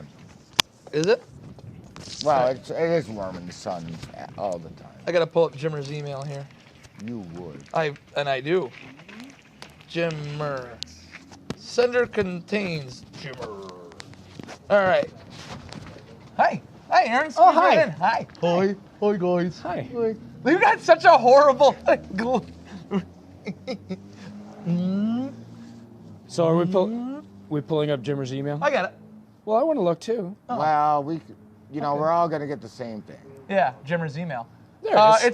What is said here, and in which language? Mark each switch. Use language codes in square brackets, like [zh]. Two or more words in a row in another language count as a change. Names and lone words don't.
[en] Is it? Well, it is warm in the sun all the time. I got to pull up Jimmer's email here. You would. I do. Jimmer. Sender contains Jimmer. All right. Hi. Hi, Aaron. Oh, hi. Hi. Hi. Hi. Hi, guys. Hi. You got such a horrible. So are we pulling up Jimmer's email? I got it. Well, I want to look too. Well, we're all going to get the same thing. Yeah, Jimmer's email. There it is.